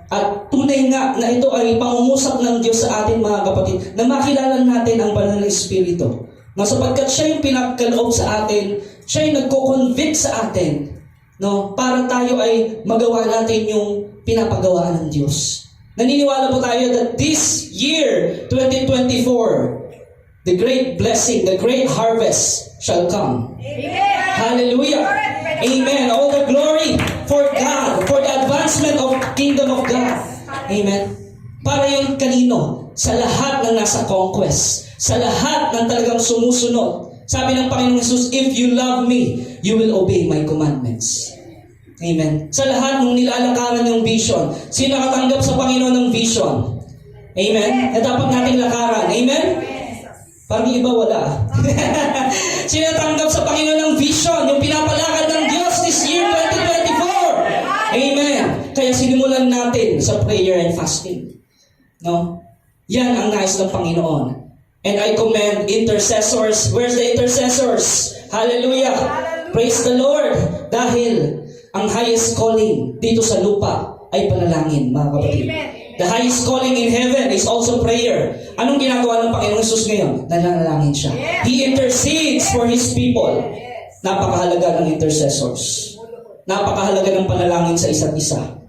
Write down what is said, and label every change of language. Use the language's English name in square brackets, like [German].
[Filipino] At tunay nga na ito ay pangungusap ng Diyos sa ating mga kapatid na makilala natin ang banal na Espiritu. No? Sapagkat siya yung pinagkaloob sa atin, siya yung nagko-convict sa atin, no? Para tayo ay magawa natin yung pinapagawa ng Diyos. Naniniwala po tayo [English] that this year, 2024, the great blessing, the great harvest shall come. Amen. Hallelujah. Amen. All the glory for God, for the advancement of kingdom of God. [Filipino] Amen. Para yung kanino? Sa lahat ng nasa conquest. Sa lahat ng talagang sumusunod. Sabi ng Panginoong Jesus, [English] if you love me, you will obey my commandments. [Filipino] Amen. Sa lahat ng nilalakaran yung vision. Sino nakatanggap sa Panginoon ng vision? Amen. Na dapat nating lakaran. Amen. Parang iba wala. Sino tanggap sa Panginoon ng vision, yung pinapalakad ng Diyos this year 2024? Amen. Kaya sinimulan natin sa [English] prayer and fasting. [Filipino] No? Yan ang nais ng Panginoon. [English] And I commend intercessors. Where's the intercessors? Hallelujah. Praise the Lord. [Filipino] Dahil ang [English] highest calling [Filipino] dito sa lupa ay panalangin, mga kapatid. Amen. [English] The highest calling in heaven is also prayer. [Filipino] Anong ginagawa ng Panginoong Jesus ngayon? Nananalangin siya. [English] He intercedes for His people. [Filipino] Napakahalaga ng intercessors. Napakahalaga ng panalangin sa isa't isa.